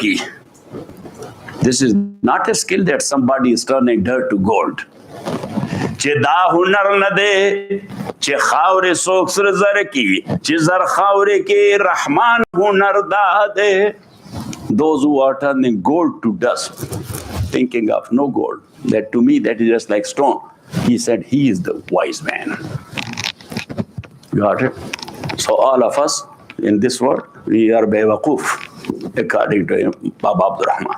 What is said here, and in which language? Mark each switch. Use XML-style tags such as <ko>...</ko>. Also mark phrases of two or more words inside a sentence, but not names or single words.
<en>This is not a skill that somebody is turning dirt to gold.</en> <ps>چې دا هنر نه دی چې خاورې څوک سره زر کړي چې زر خاورې کې رحمان هنر دا دی.</ps> <en>Those who are turning gold to dust, thinking of no gold, that to me that is just like stone. He said he is the wise man. Got it? So all of us in this world, we are bewaqoof, according to Baba Abdul Rahman.</en>